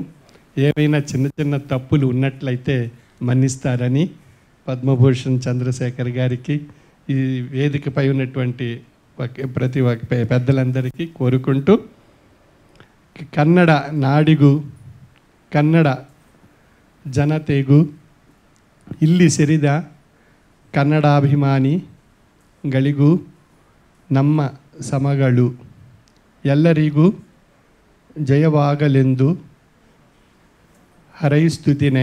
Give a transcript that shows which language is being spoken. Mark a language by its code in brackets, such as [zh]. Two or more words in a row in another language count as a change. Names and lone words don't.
[te] ఏవైనా చిన్న చిన్న తప్పులు ఉన్నట్లయితే మన్నిస్తారని పద్మభూషణ్ చంద్రశేఖర్ గారికి, ఈ వేదికపై ఉన్నటువంటి ప్రతి పెద్దలందరికీ కోరుకుంటూ, [kn] ಕನ್ನಡ ನಾಡಿಗೂ, [te] కన్నಡ [kn] ಜನತೆಗೂ ಇಲ್ಲಿ ಸೇರಿದ ಕನ್ನಡಾಭಿಮಾನಿಗಳಿಗೂ ನಮ್ಮ ಸಮಗಳು ಎಲ್ಲರಿಗೂ ಜಯವಾಗಲೆಂದು ಹಾರೈಸುತ್ತೇನೆ.